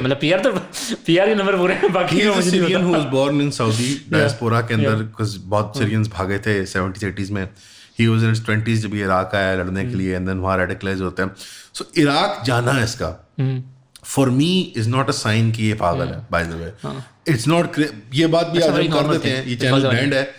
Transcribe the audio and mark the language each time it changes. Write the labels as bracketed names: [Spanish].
[Urdu] مطلب PR تو PR کے نمبر پورے ہیں, باقی [English] he is a Syrian who was born in Saudi diaspora [Urdu] کے اندر, [English] because بہت Syrians بھاگے تھے 70s 80s میں. He was in his 20s [Urdu] جب یہ عراق آیا لڑنے کے لیے, and then وہاں radicalize ہوتے ہیں. So عراق جانا ہے اس کا [English] for me is not a sign [Urdu] کہ یہ پاگل ہے. [English] By the way, it's not, [Urdu] یہ بات بھی آج ہم کر دیتے ہیں, یہ چینل بینڈ ہے.